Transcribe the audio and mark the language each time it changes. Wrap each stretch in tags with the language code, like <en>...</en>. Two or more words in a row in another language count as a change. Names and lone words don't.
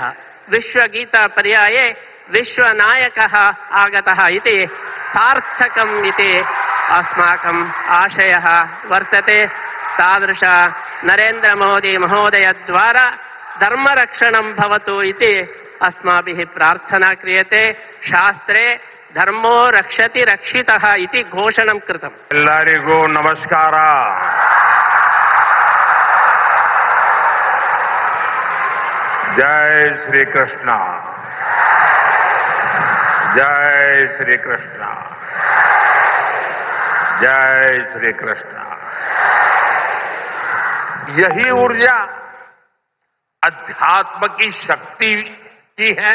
<sa>विश्वगीतापर्याये विश्वनायकः आगतः इति सार्थकम् इति अस्माकम् आशयः वर्तते। तादृश नरेन्द्रमोदी महोदयद्वारा धर्मरक्षणं भवतु इति अस्माभिः प्रार्थना क्रियते। शास्त्रे धर्मो रक्षति रक्षितः इति घोषणं कृतम्।</sa> <kn>ಎಲ್ಲರಿಗೂ ನಮಸ್ಕಾರ।</kn> <hi>जय श्री कृष्ण, जय श्री कृष्ण, जय श्री कृष्ण। यही ऊर्जा अध्यात्म की शक्ति की है।</hi>